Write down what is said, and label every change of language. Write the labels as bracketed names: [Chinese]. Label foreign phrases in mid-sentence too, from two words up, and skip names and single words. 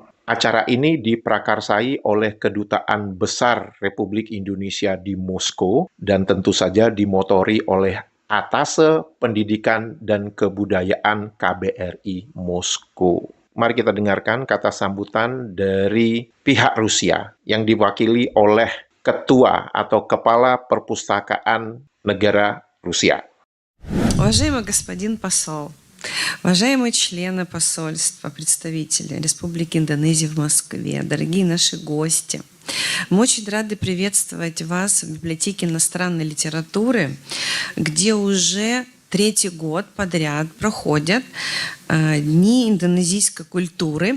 [Indonesian] Acara ini diprakarsai oleh Kedutaan Besar Republik Indonesia di Moskow dan tentu saja dimotori oleh Atase Pendidikan dan Kebudayaan KBRI Moskow. Mari kita dengarkan kata sambutan dari pihak Rusia yang diwakili oleh Ketua atau Kepala Perpustakaan Negara Rusia. [Russian] Уважаемый господин посол, уважаемые члены посольства, представители Республики Индонезия в Москве, дорогие наши гости, мы очень рады приветствовать вас в библиотеке иностранной литературы, где уже третий год подряд проходят Дни индонезийской культуры.